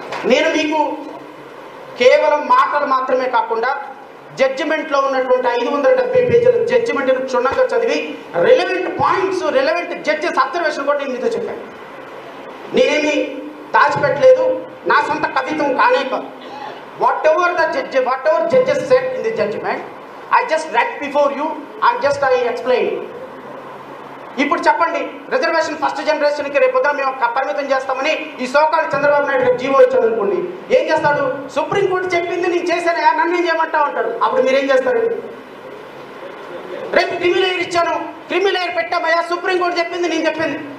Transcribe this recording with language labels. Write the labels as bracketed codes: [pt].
[te] నేను మీకు కేవలం మాటలు మాత్రమే కాకుండా జడ్జిమెంట్లో ఉన్నటువంటి 570 పేజీల జడ్జిమెంట్ను క్షుణ్ణంగా చదివి relevant points, relevant judges observation కూడా నేను మీతో చెప్పాను. నేనేమి దాచిపెట్టలేదు, నా సొంత కవిత్వం కానే కాదు. [en] whatever judges said in the judgment, I just read before you and I explained. [te] ఇప్పుడు చెప్పండి, రిజర్వేషన్ ఫస్ట్ జనరేషన్కి రేపొద్దున మేము పరిమితం చేస్తామని ఈ సోకాల్ చంద్రబాబు నాయుడు గారు జీవో ఇచ్చాడు అనుకోండి, ఏం చేస్తాడు? సుప్రీంకోర్టు చెప్పింది నేను చేశానయా, నన్ను ఏం చేయమంటా ఉంటాడు. అప్పుడు మీరేం చేస్తారు? రేపు క్రిమిలేయర్ ఇచ్చాను, క్రిమిలేయర్ పెట్టామయ్యా, సుప్రీంకోర్టు చెప్పింది నేను చెప్పింది.